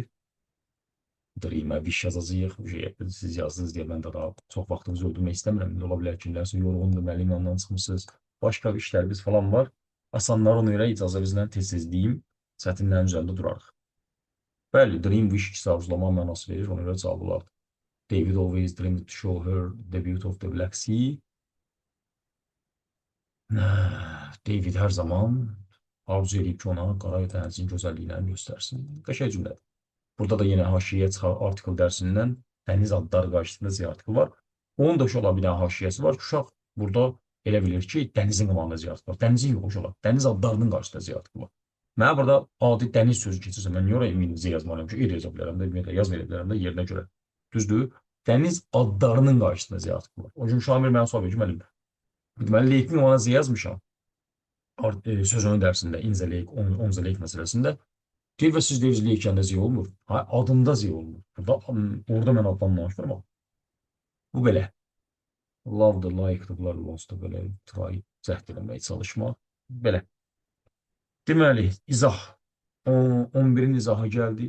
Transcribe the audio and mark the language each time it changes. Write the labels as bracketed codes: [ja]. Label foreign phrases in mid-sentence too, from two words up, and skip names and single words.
[az] Dream'ə viş yazacağıq. Siz yazdınız deyə mən də daha çox vaxtınızı öldürmək istəmirəm. Ola bilər ki, nəsə yorğundur, müəllim yanından çıxmışsınız. Başqa işlərimiz falan var. Asanlar ona görə icazə bizlə tez-tez deyim. Çətinlərin üzərində durarıq. Bəli, [en] dream wish [az] ikisi arzulama mənası verir. Ona görə cavab olardı. [en] David always dreamed to show her the beauty of the Black Sea. [az] David hər zaman arzu edib ki, ona Qara dənizin gözəlliklərini göstərsin. Qəşəng cümlədir. Burada da yenə haşiyyə çıxar artikel dərsindən dəniz adları qarşısında Z artikel var. Onun da uşaqlar bir dənə haşiyyəsi var ki, uşaq burada elə bilir ki, dənizin qabağında Z artikel var. Dənizin yox uşaqlar. Dəniz adlarının qarşısında Z artikel var. Mənə burada adi dəniz sözü keçirsə, mən niyə oraya İngilizcə yazmalıyam ki, yaza bilərəm də, yaz verə bilərəm də yerinə görə. Düzdür? Dəniz adlarının qarşısında Z artikel var. O gün Şamil mənə sual verir ki, müəllim, deməli, Leykin ona Z yazmışam. Sözünün dərsində, [en] in the lake, on the lake məsələsində. [az] Deyir və siz deyirsiniz leykəndə Z olmur. Adında Z olmur. Orada mən addan danışmıram. Bu belə. Love-dır, like-dır, bunlar lost-dur, belə try, cəhd eləməyə çalışmaq. Belə. Deməli, izah. 11-in izahı gəldi.